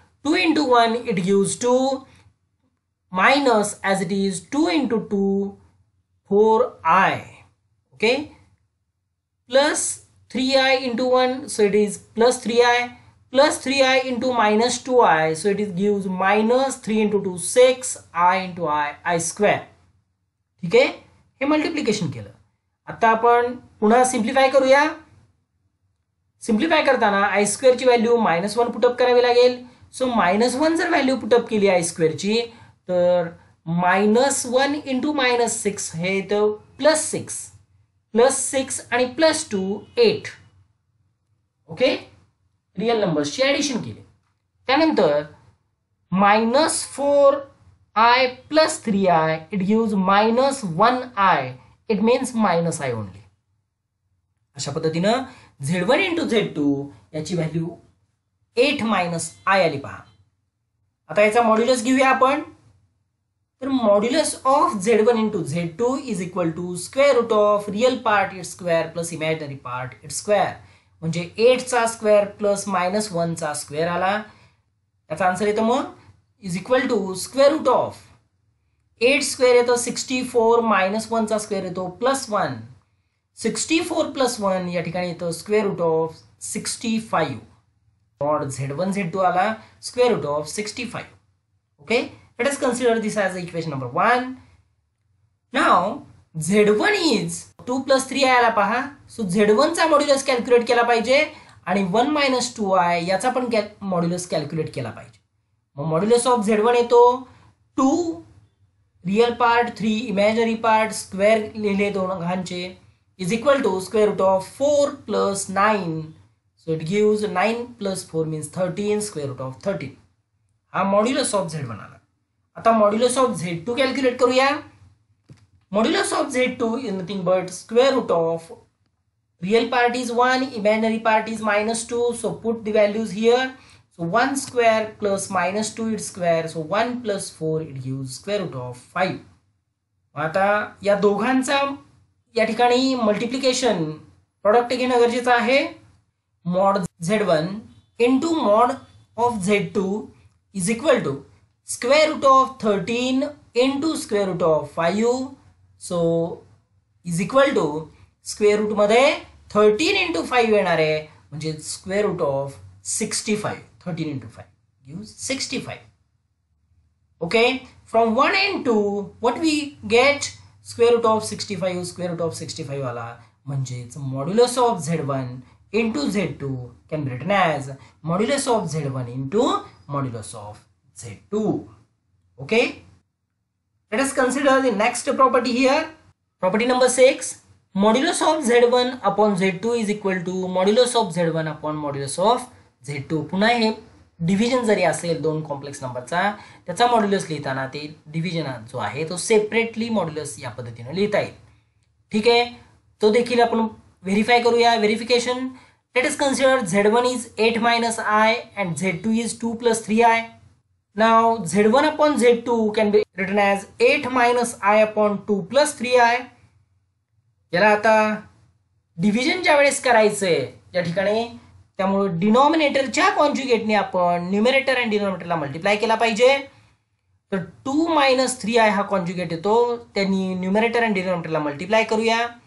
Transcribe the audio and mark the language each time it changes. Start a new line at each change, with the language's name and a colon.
English: 2 into 1 it gives 2 minus as it is 2 into 2 4i. Okay, plus 3i into 1 so it is plus 3i, plus 3i into minus 2i so it is gives minus 3 into 2 6i into i square.
Marathi: ठीक आहे, हे multiplication केलं. आता आपण पुन्हा simplify करूया. Simplify करताना I स्क्वेअरची value -1 put up करावी लागेल. सो -1 जर व्हॅल्यू पुटअप केली आय स्क्वेअरची तर -1 इंटू -6 हे येतं +6, +6 आणि +2 8. ओके, रिअल नंबर्सची ऍडिशन केली.
English: त्यानंतर -4i plus 3i it gives -1i. It means -i only.
Marathi: अशा पद्धतीनं Z1 इंटू Z2 याची व्हॅल्यू 8 मायनस आय आली पहा. आता याचा मॉड्युलस घेऊया आपण.
English: तर modulus of Z1 into Z2 is equal to square root of real part it's square plus imaginary part it's square.
Marathi: म्हणजे 8चा स्क्वेअर प्लस -1चा स्क्वेअर आला. याचा आन्सर येतं मग
English: is equal to square root of 8
Marathi: square येतो 64, -1चा square येतो +1. 64 + 1 या ठिकाणी येतं square route of 65. Mod Z1 Z2 आला square route of 65.
English: Okay, let us consider this as equation number 1.
Marathi: Now Z1 is 2 + 3i आला पहा. सो Z1 चा modulus calculate केला पाहिजे आणि 1 - 2i याचा पण मॉड्युलस कॅल्क्युलेट केला पाहिजे. मग मॉड्युलस ऑफ Z1 येतो 2 real part 3 imaginary part square लिहिले दोघांचे
English: Is equal to square root of 4 + 9. So it gives 9 + 4 means 13 square root of 13.
Marathi: हा मॉड्युलस ऑफ Z1 आला. आता मॉड्युलस ऑफ Z2 कॅल्क्युलेट करूया. Modulus of Z2 is nothing but square route of real part is 1,
English: imaginary part is -2. So put the values here. So 1 square plus -2 its square. So 1 + 4 it gives square root of 5.
Marathi: आता या दोघांचा या ठिकाणी multiplication product घेणं गरजेचं आहे.
English: Mod Z1 into mod of Z2 is equal to square root of 13 into square root of 5. So is equal to square root
Marathi: मध्ये 13 into 5 येणार आहे म्हणजे square route of 65.
English: 13 into 5 gives 65. Okay, from 1 and 2 what we get square root of 65 square root of 65
Marathi: आला. म्हणजेच modulus of Z1 into Z2
English: can be written as
Marathi: modulus of Z1 into modulus of Z2.
English: Okay, let us consider the next property here. Property number 6. Modulus of Z1 upon Z2 is equal to modulus of Z1 upon modulus of Z2.
Marathi: पुन्हा हे division जरी असेल दोन complex नंबरचा त्याचा modulus लिहिताना ते division जो आहे तो सेपरेटली मॉड्युलस या पद्धतीने लिहिता येईल. ठीक आहे, तो देखील आपण व्हेरीफाय करूया.
English: Verification let us consider Z1 is 8 - i and Z2 is 2 + 3i. Now Z1 upon Z2 can be written as 8 - i upon 2 + 3i.
Marathi: याला आता डिव्हिजन ज्या वेळेस करायचंय या ठिकाणी त्यामुळे डिनॉमिनेटरच्या कॉन्जुगेटने आपण न्यूमरेटर आणि डिनॉमिनेटरला मल्टिप्लाय केला पाहिजे. तर 2 - 3i हा कॉन्जुगेट येतो त्यांनी न्यूमरेटर आणि डिनॉमिनेटरला मल्टिप्लाय करूया.